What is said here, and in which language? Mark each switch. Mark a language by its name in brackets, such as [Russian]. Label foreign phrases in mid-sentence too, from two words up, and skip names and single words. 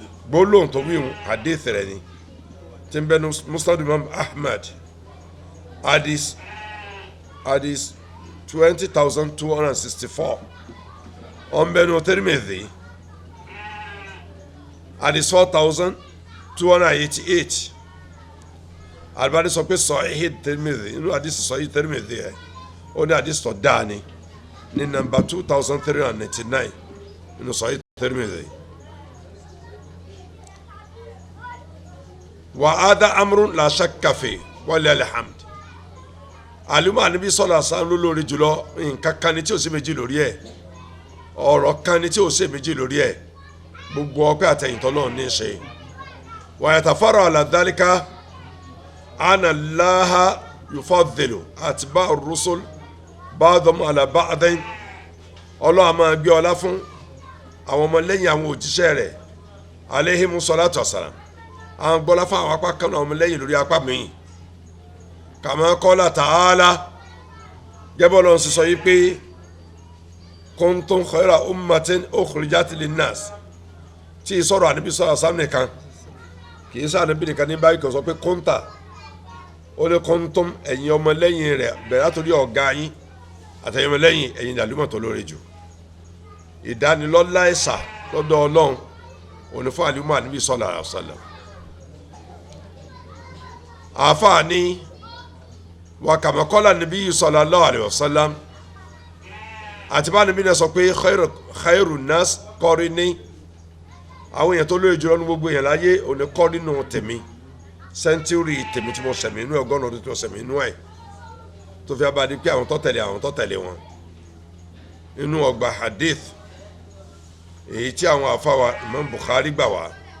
[Yoruba] gbólóhùn tó wí hun hadith rẹ̀ ni tí ń bẹnu Musnad Imam Ahmad hadith 20,264 ọ̀n bẹnu Tirmidhi hadith 4,288 Albani sọ pé Sahih Tirmidhi inú hadith Sahih Tirmidhi ẹ̀ ó ní hadith tó dáa ni ní nọ́mbà 2,399 nínú Sahih Tirmidhi. [Arabic] وهذا أمر لا شك فيه ولله الحمد. [Yoruba] Àlùmọ́ Ànábì [Arabic] صلى الله عليه وسلم [Yoruba] lórí jùlọ nǹkan kan ní tí ò sí méjì lórí ẹ̀ ọ̀rọ̀ kan ní tí ò sí méjì lórí ẹ̀ gbogbo ọpẹ́ àtẹ̀yìntọ́ náà ní í ṣe. [Arabic] ويتفرع على ذلك أن الله يفضل أتباع الرسل بعضهم على بعض. [Yoruba] Ọlọ́run máa gbé ọlá fún àwọn ọmọlẹ́yìn àwọn òjíṣẹ́ rẹ̀ [Arabic] عليهم الصلاة والسلام. [Yoruba] Àwọn gbọ́lá fún àwọn apá kan náà ọmọlẹ́yìn lórí apá mi. [Arabic] كما قال تعالى [Yoruba] gẹ́bọ́ lọ́n sísọ yìí pé [Arabic] كنتم خير أمة أخرجت للناس [Yoruba] tí ìsọ̀rọ̀ Ànábì [Arabic] صلى الله عليه وسلم [Yoruba] nìkan kì í sáà níbi nìkan ní báyìí kò sọ pé kúńtà ó ní kuntum ẹ̀yin ọmọlẹ́yìn rẹ̀ bẹ̀rẹ̀ látòrí ọ̀gá yín àtẹ̀yìn ọmọlẹ́yìn ẹ̀yin ìdàlúmọ̀ tó lóore jù ìdánilọ́lá ẹ̀sà lọ́dọ̀ Ọlọ́run òní fún àlùmọ́ Ànábì [Arabic] صلى الله عليه وسلم. [Yoruba] Àfáà ní [Arabic] وكما قال النبي صلى الله عليه وسلم [Yoruba] àti bá Ànábì náà sọ pé [Arabic] خير الناس قرني [Yoruba] àwọn èèyàn tó lóye jùlọ ní gbogbo èèyàn láyé òní kọ́ nínú tèmi sẹ́ńtúrì tèmi tí mo sẹ̀mí inú ọgọ́rùn ọdún tí mo sẹ̀mí inú ẹ̀ tó fi abadi pé àwọn tó tẹ̀lé wọn inú ọgbà hadith èyí tí àwọn àfáwà Imam Bukhari gbà wá